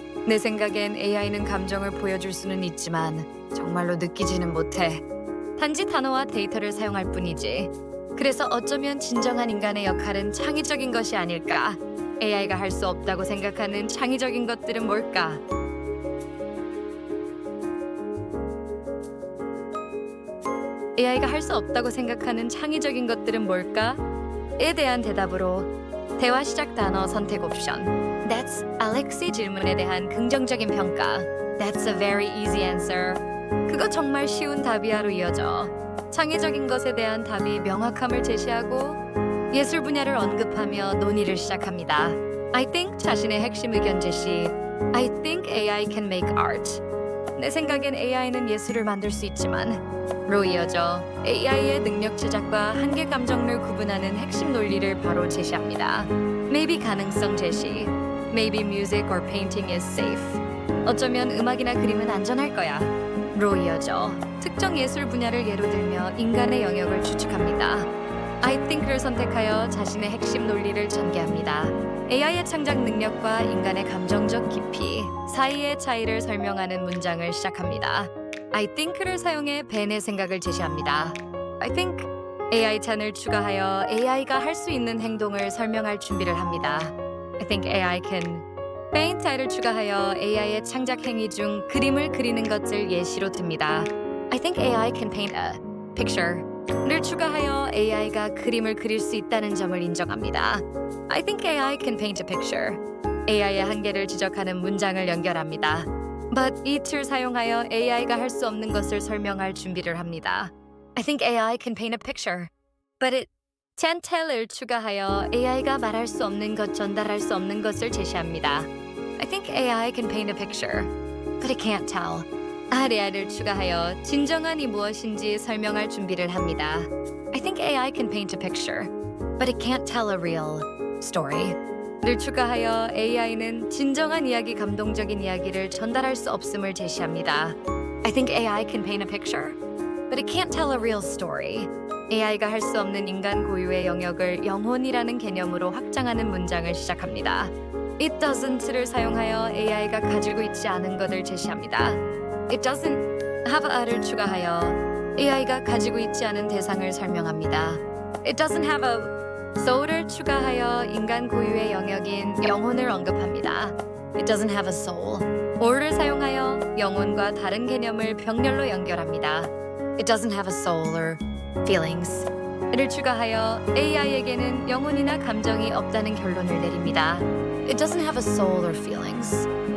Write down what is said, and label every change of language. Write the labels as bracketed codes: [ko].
[ko] 내 생각엔 AI는 감정을 보여줄 수는 있지만 정말로 느끼지는 못해. 단지 단어와 데이터를 사용할 뿐이지. 그래서 어쩌면 진정한 인간의 역할은 창의적인 것이 아닐까? AI가 할 수 없다고 생각하는 창의적인 것들은 뭘까? AI가 할 수 없다고 생각하는 창의적인 것들은 뭘까? 에 대한 대답으로 대화 시작 단어 선택 옵션. [en] That's [ko] Alex의 질문에 대한 긍정적인 평가. [en] That's a very easy answer. [ko] 그거 정말 쉬운 답이야로 이어져 창의적인 것에 대한 답이 명확함을 제시하고 예술 분야를 언급하며 논의를 시작합니다. [en] I think [ko] 자신의 핵심 의견 제시. [en] I think AI can make art. [ko] 내 생각엔 AI는 예술을 만들 수 있지만 로 이어져 AI의 능력 제작과 한계 감정을 구분하는 핵심 논리를 바로 제시합니다. Maybe 가능성 제시. [en] Maybe music or painting is safe. [ko] 어쩌면 음악이나 그림은 안전할 거야. 로 이어져 특정 예술 분야를 예로 들며 인간의 영역을 추측합니다. [en] I think [ko] 를 선택하여 자신의 핵심 논리를 전개합니다. AI의 창작 능력과 인간의 감정적 깊이 사이의 차이를 설명하는 문장을 시작합니다. [en] I think [ko] 를 사용해 벤의 생각을 제시합니다. I think AI 찬을 추가하여 AI가 할 수 있는 행동을 설명할 준비를 합니다. [en] I think AI can paint [ko] 를 추가하여 AI의 창작 행위 중 그림을 그리는 것을 예시로 듭니다. [en] I think AI can paint a picture [ko] 를 추가하여 AI가 그림을 그릴 수 있다는 점을 인정합니다. [en] I think AI can paint a picture. [ko] AI의 한계를 지적하는 문장을 연결합니다. [en] But it [ko] 을 사용하여 AI가 할 수 없는 것을 설명할 준비를 합니다. [en] I think AI can paint a picture. But it can't tell [ko] 을 추가하여 AI가 말할 수 없는 것, 전달할 수 없는 것을 제시합니다. [en] I think AI can paint a picture. But it can't tell. [ko] 아래아를 추가하여 진정한이 무엇인지 설명할 준비를 합니다. [en] I think AI can paint a picture. But it can't tell a real story. [ko] 를 추가하여 AI는 진정한 이야기, 감동적인 이야기를 전달할 수 없음을 제시합니다. [en] I think AI can paint a picture, but it can't tell a real story. [ko] AI가 할 수 없는 인간 고유의 영역을 영혼이라는 개념으로 확장하는 문장을 시작합니다. [en] It doesn't [ko] 를 사용하여 AI가 가지고 있지 않은 것을 제시합니다. [en] It doesn't have a [ko] 를 추가하여 AI가 가지고 있지 않은 대상을 설명합니다. [en] It doesn't have a soul [ko] 을 추가하여 인간 고유의 영역인 영혼을 언급합니다. [en] It doesn't have a soul. [ko] or를 사용하여 영혼과 다른 개념을 병렬로 연결합니다. [en] It doesn't have a soul or feelings. [ko] 를 추가하여 AI에게는 영혼이나 감정이 없다는 결론을 내립니다. [en] It doesn't have a soul or feelings.